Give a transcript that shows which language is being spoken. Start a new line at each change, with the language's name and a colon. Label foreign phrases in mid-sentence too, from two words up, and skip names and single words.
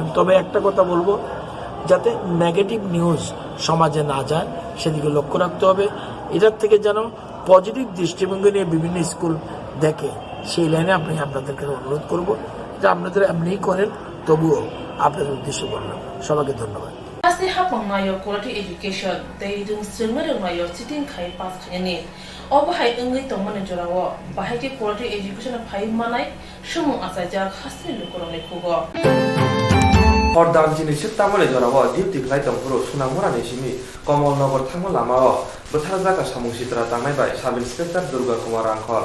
Bangla: তবে একটা কথা বলবো, যাতে নেগেটিভ নিউজ সমাজে না যায় সেদিকে লক্ষ্য রাখতে হবে। এটার থেকে যেন পজিটিভ দৃষ্টিভঙ্গি নিয়ে বিভিন্ন স্কুল দেখে, সেই লাইনে আপনাদেরকে অনুরোধ করব। যে আপনাদের এমনিই করেন, তবুও আপনাদের উদ্দেশ্য বললাম। সবাইকে ধন্যবাদ।
Kok Borok: Asi hapang mayo
English: quality education
Kok Borok: dai dung sirmere mayo siting khai pass khani obahai engai tongmane jorawo bahai ke
English: quality education
Kok Borok: phai manai sumu asaja khasri lukorone khugo Hordam jinis tamale jorawo dipti khlai tongpro sunamura nisimi Komolnogor thangma lamao bothar jaga samungsitra tangnai bai
English: sub inspector
Kok Borok: Durga Kumar Rangkhol